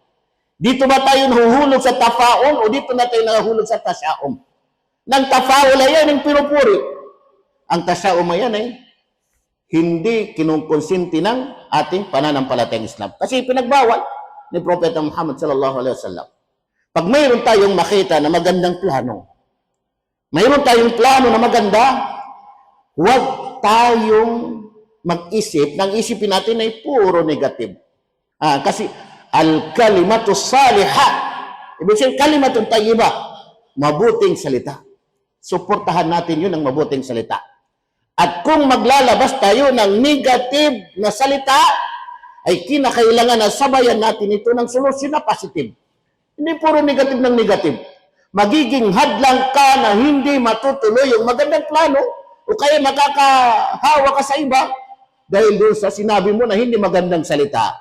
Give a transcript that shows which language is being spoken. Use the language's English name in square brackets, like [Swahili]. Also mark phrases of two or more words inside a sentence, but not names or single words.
[Filipino] Dito ba tayo nahuhulog sa tafa'ul o dito na tayo nahuhulog sa tasya'um? Nang tafa'ul ay yan ang pinupuri. Ang tasya'um ay yan hindi kinukonsinti ng ating pananampalatayang Islam. Kasi pinagbawal ni Propeta Muhammad [Arabic] صلى الله عليه وسلم. [Filipino] Pag mayroon tayong makita na magandang plano, mayroon tayong plano na maganda, huwag tayong mag-isip, nang isipin natin ay puro negative. [Arabic] Kasi الكلمة صالحة, [Filipino] ibig sabihin [Arabic] كلمة طيبة, [Filipino] mabuting salita. Suportahan natin yun ng mabuting salita. At kung maglalabas tayo ng negative na salita, ay kinakailangan na sabayan natin ito ng solusyon na positive. Hindi puro negative ng negative. Magiging hadlang ka na hindi matutuloy yung magandang plano o kaya makakahawa ka sa iba dahil doon sa sinabi mo na hindi magandang salita.